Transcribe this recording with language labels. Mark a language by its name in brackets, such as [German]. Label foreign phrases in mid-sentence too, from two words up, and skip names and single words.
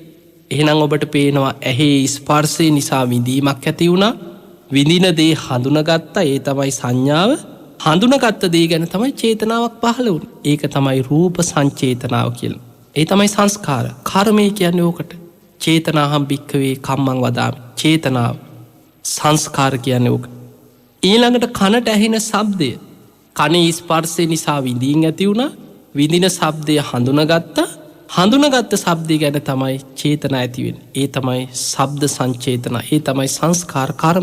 [Sinhala] එහෙනම් ඔබට පේනවා ඇහි ස්පර්ශය නිසා විඳීමක් ඇති වුණා. විඳින දේ හඳුනාගත්තා. ඒ තමයි සංඥාව. හඳුනාගත්ත දේ ගැන තමයි චේතනාවක් පහළ වුනේ. ඒක තමයි රූප සංචේතනාව කියලා. ඒ තමයි සංස්කාර. කර්මය කියන්නේ ඕකට. [Pali] චේතනාහම් භික්ඛවේ කම්මං වදාමි. [Sinhala] චේතනාව. සංස්කාර කියන්නේ ඕක. ඊළඟට කනට ඇහෙන ශබ්දය. කනේ ස්පර්ශය නිසා විඳීන් ඇති වුණා. විඳින ශබ්දය හඳුනගත්තා. හඳුනගත්ත ශබ්දය ගැන තමයි චේතනා ඇතිවෙන්. ඒ තමයි ශබ්ද සංචේතන. ඒ තමයි සංස්කාර කර්ම.